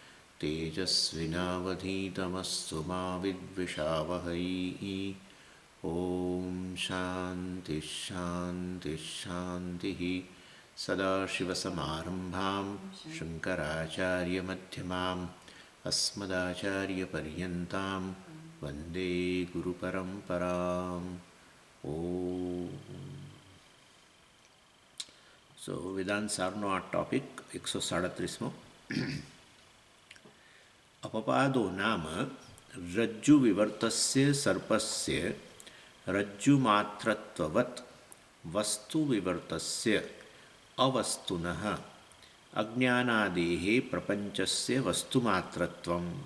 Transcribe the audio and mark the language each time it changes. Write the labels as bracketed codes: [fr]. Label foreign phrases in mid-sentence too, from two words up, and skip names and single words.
[sa] तेजस्विनावधीतमस्तु मा विद्विषावहै ॐ शान्तिः शान्तिः शान्तिः सदाशिवसमारम्भां शङ्कराचार्यमध्यमाम् अस्मदाचार्यपर्यन्तां वन्दे गुरुपरम्पराम् [gu] સો વેદાંત સારનો આ ટોપિક 137મો. [sa] અપપાદો નામ રજ્જુ વિવર્તસ્ય સર્પસ્ય રજ્જુમાત્રત્વવત વસ્તુ વિવર્તસ્ય અવસ્તુનઃ અજ્ઞાનાદેઃ પ્રપંચસ્ય વસ્તુમાત્રત્વમ.